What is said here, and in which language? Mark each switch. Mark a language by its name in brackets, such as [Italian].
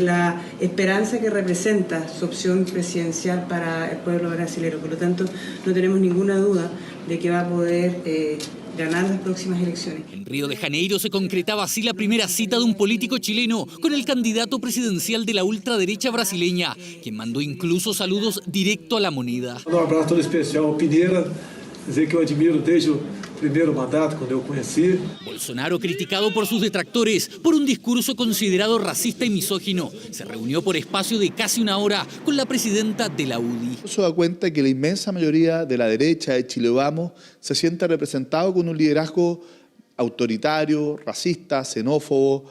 [Spanish] La esperanza que representa su opción presidencial para el pueblo brasileño. Por lo tanto, no tenemos ninguna duda de que va a poder ganar las próximas elecciones. En Río de Janeiro se concretaba así la primera cita de un político chileno con el candidato presidencial de la ultraderecha brasileña, quien mandó incluso saludos directo a la moneda. Un abrazo todo especial a Piñera, [Portuguese] dizer que eu admiro desde o primeiro mandato, cuando eu conheci. [Spanish] Bolsonaro, criticado por sus detractores por un discurso considerado racista y misógino, se reunió por espacio de casi 1 hora con la presidenta de la UDI. Se da cuenta que la inmensa mayoría de la derecha de Chile Vamos se siente representado con un liderazgo autoritario, racista, xenófobo.